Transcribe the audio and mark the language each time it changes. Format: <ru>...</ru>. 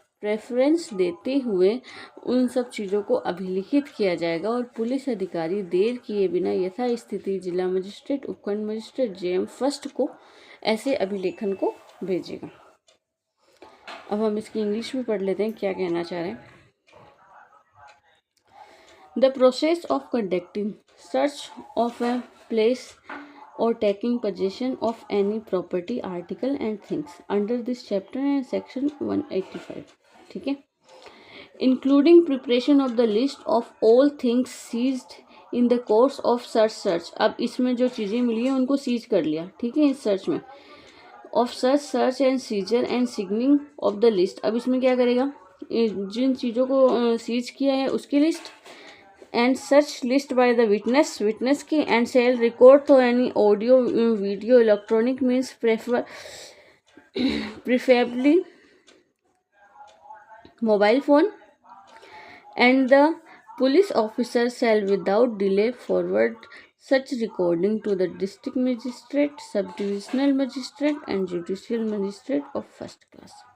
<hi>Preference देते हुए उन सब चीज़ों को अभिलिखित किया जाएगा और पुलिस अधिकारी देर किए बिना यथास्थिति जिला मजिस्ट्रेट, उपखंड मजिस्ट्रेट, जेएम फर्स्ट को ऐसे अभिलेखन को भेजेगा। अब हम इसकी इंग्लिश में पढ़ लेते हैं क्या कहना चाह रहे हैं।</hi> <en>The process of conducting search of a place or taking possession of any property, article and things under this chapter and section 185,</en> <hi>ठीक है,</hi> <en>including preparation of the list of all things seized in the course of search।</en> <hi>अब इसमें जो चीज़ें मिली हैं उनको seize कर लिया, ठीक है, इस सर्च में</hi> <en>Of search and seizure and signing of the list.</en> <hi>अब इसमें क्या करेगा? जिन चीज़ों को सीज किया है उसकी list,</hi> <en>And such list by the witness की, and shall record to any audio video electronic means preferably mobile phone, and the police officer shall without delay forward such recording to the district magistrate, sub-divisional magistrate and judicial magistrate of first class।</en>